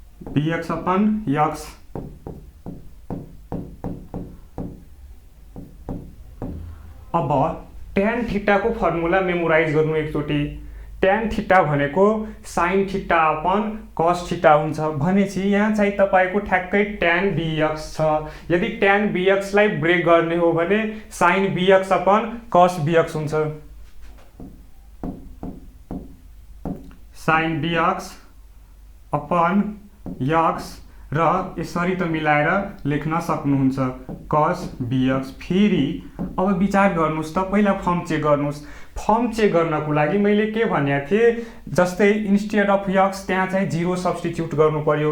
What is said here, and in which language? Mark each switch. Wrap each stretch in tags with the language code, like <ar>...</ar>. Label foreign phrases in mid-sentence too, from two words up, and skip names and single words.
<en>bx upon x.</en> <ne>अब</ne> <en>tan theta</en> <ne>को फर्मुला मेमोराइज गर्नु एकचोटि।</ne> <en>tan theta</en> <ne>भनेको</ne> <en>sin theta upon cos theta</en> <ne>हुन्छ भनेपछि यहाँ चाहिँ तपाईको ठ्याक्कै</ne> <en>tan bx</en> <ne>छ। यदि</ne> <en>tan bx</en> <ne>लाई ब्रेक गर्ने हो भने</ne> <en>sin bx upon cos bx</en> <ne>हुन्छ।</ne> <en>sin bx upon x</en> <ne>र यसरी त मिलाएर लेख्न सक्नुहुन्छ</ne> <en>cos bx।</en> <ne>फेरि अब विचार गर्नुस् त, पहिला</ne> <en>form check</en> <ne>गर्नुस्।</ne> <en>form check</en> <ne>गर्नको लागि मैले के भनेको थिएँ, जस्तै</ne> <en>instead of x</en> <ne>त्यहाँ चाहिँ 0 सब्स्टिट्युट गर्नु पर्यो।</ne>